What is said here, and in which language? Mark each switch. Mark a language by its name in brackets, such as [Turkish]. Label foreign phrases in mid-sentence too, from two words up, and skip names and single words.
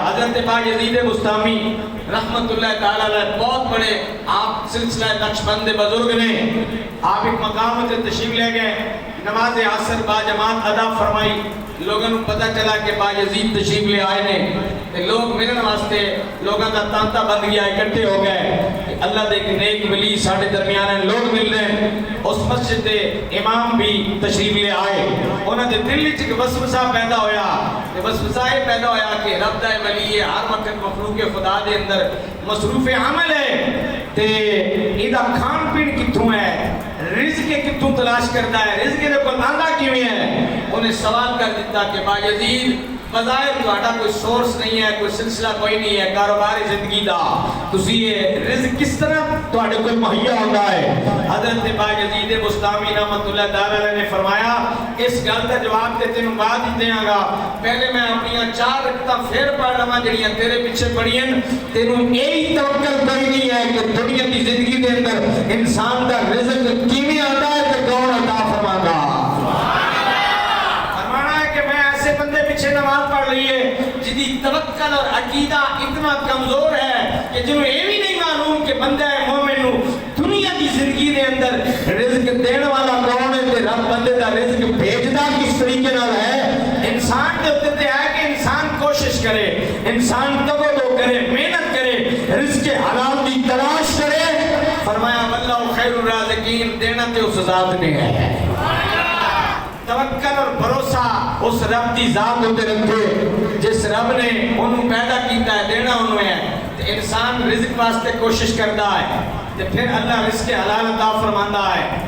[Urdu] حضرت با یزید بستامی رحمت اللہ تعالیٰ علیہ بہت بڑے آپ سلسلہ نقشبند بزرگ نے، آپ ایک مقام سے تشریف لے گئے، نماز عصر با جماعت ادا فرمائی، لوگوں کو پتہ چلا کہ با یزید تشریف لے آئے نے، [Punjabi] لوگ ملن واسطے [Urdu] لوگوں کا تانتا بند گیا، اکٹھے ہو گئے، [Punjabi] اللہ دے ایک نیک ولی ساڑھے درمیان ہیں، [Urdu] لوگ مل رہے ہیں۔ [Punjabi] اس مسجد دے امام بھی تشریف لے آئے، انہوں نے دل وچ ایک وسوسہ پیدا ہویا، وسوسہ یہ پیدا ہویا کہ رب دا ولی ہے، ہر وقت مخلوق خدا دے اندر مصروف عمل ہے، تے ایدہ کھان پین کتوں ہے، رزق کتوں تلاش کرتا ہے، رزق دے کو آنگا کیوں ہے؟ انہیں سوال کر دیتا کہ با یزید بظاہر تہاڈا کوئی سورس نہیں ہے، کوئی سلسلہ کوئی نہیں ہے کاروباری زندگی دا، تسی یہ رزق کس طرح تہاڈے کوئی مہیا ہوتا ہے؟ حضرت با یزید بستامی رحمۃ اللہ تعالیٰ نے فرمایا اس گل کا جواب تے تینوں بعد ہی دیاں گا، پہلے میں اپنی 4 رکعتاں پھر پڑھ لواں جڑیاں تیرے پیچھے پڑھیاں، تینوں یہی توکل کوئی نہیں ہے کہ دنیا کی زندگی دے اندر انسان دا رزق کیویں آتا ہے تے کون عطا فرماندا۔ بندے پیچھے نماز پڑھ رہی ہے جدی توکل اور عقیدہ اتنا کمزور ہے کہ جنہوں یہ بھی نہیں معلوم کہ بندہ مومن نو دنیا کی زندگی دے اندر رزق دین والا کون ہے تے رب بندے دا رزق بھیجدا کس طریقے نال ہے۔ انسان دے اوپر تے ہے کہ انسان کوشش کرے، انسان توبہ کرے، محنت کرے، رزق حلال دی تلاش کرے۔ فرمایا [Arabic] واللہ خیر الرازقین، [Punjabi] دینا تے اس ذات نے ہے۔ توکل اور بھروسہ اس رب دی ذات ہوتے رکھے جس رب نے انہوں پیدا کیتا ہے، دینا انہوں ہے، تو انسان رزق واسطے کوشش کرتا ہے تو پھر اللہ رزق حلال عطا فرماندا ہے۔